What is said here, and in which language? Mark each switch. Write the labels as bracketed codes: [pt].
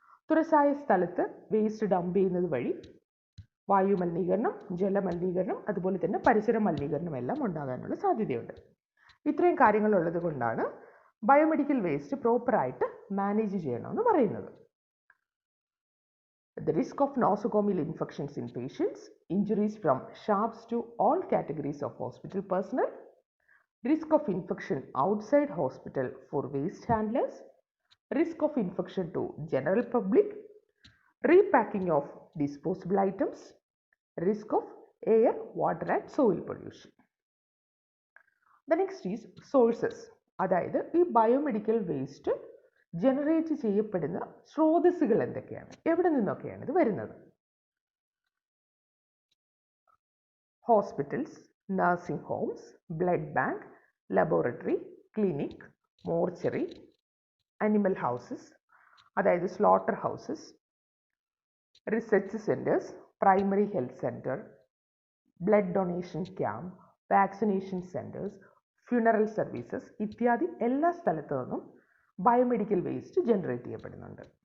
[ml] തുറസായ സ്ഥലത്ത് waste dump ചെയ്യുന്നത് വഴി വായു മലിനീകരണം, ജലമലിനീകരണം, അതുപോലെ തന്നെ പരിസര മലിനീകരണം എല്ലാം ഉണ്ടാകാനുള്ള സാധ്യതയുണ്ട്. ഇത്രയും കാര്യങ്ങളുള്ളത് കൊണ്ടാണ് ബയോമെഡിക്കൽ വേസ്റ്റ് പ്രോപ്പറായിട്ട് മാനേജ് ചെയ്യണമെന്ന് പറയുന്നത്. [en] The risk of nosocomial infections in patients, injuries from sharps to all categories of hospital personnel, risk of infection outside hospital for waste handlers, risk of infection to general public, repacking of disposable items, risk of air, water and soil pollution. The next is sources. [ml] അതായത് ഈ biomedical waste generate ചെയ്യപ്പെടുന്ന സ്രോതസ്സുകൾ എന്തൊക്കെയാണ്, എവിടെ നിന്നൊക്കെയാണ് ഇത് വരുന്നത്? Hospitals, nursing Holmes, blood bank, laboratory, clinic, mortuary, animal houses അതായത് slaughter houses, research centres, primary health centre, blood donation camp, vaccination centres, funeral services ഇത്യാദി എല്ലാ സ്ഥലത്തു നിന്നും ബയോമെഡിക്കൽ വേസ്റ്റ് ജനറേറ്റ് ചെയ്യപ്പെടുന്നുണ്ട്.